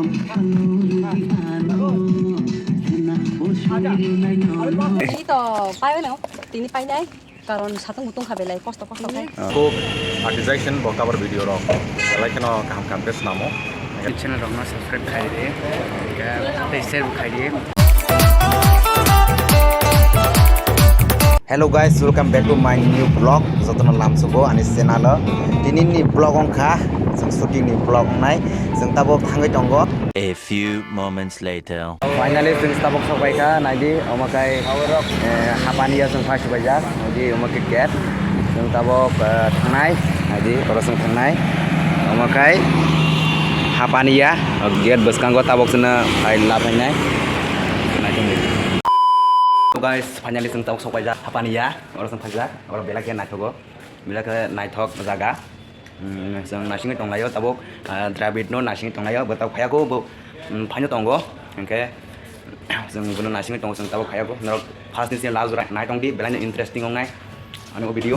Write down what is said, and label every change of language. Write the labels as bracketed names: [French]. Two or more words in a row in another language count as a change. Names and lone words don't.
[Kok Borok] Ini to pai no, tini pai nai. Karon satong butong kabelai kosto kai. Ko artisan bo [English] cover video [Kok Borok] ro. Like no kam kam pes namo. channel ro na subscribe khai de. Ka share khai de. [English] Hello guys, welcome back to my new vlog. [Kok Borok] Jotona lamsugo ani channel dini ni vlog ongkha jeng shooting ni vlog nai jeng tabo thangai tongo. [English] A few moments later. [Kok Borok] Finally jeng tabok sabai kha naidi omakai hapani ya jeng first bajak naidi omakai gate jeng tabok thangnai naidi korosong thangnai omakai hapani ya gate baskango tabok jena fai labainai naidi. [English] So guys, [Kok Borok] finally jeng tabok sabai jak hapani ya korosong thajak oro belake naithogo belake naithok jaga jeng nasingi tonglayo tabok Dravid no nasingi tonglayo batau khayako bo phanyo tongo engke jeng bono nasingi tongo jeng tabok khayako no first ni last right nai tongdi belane interesting ongnai ani video.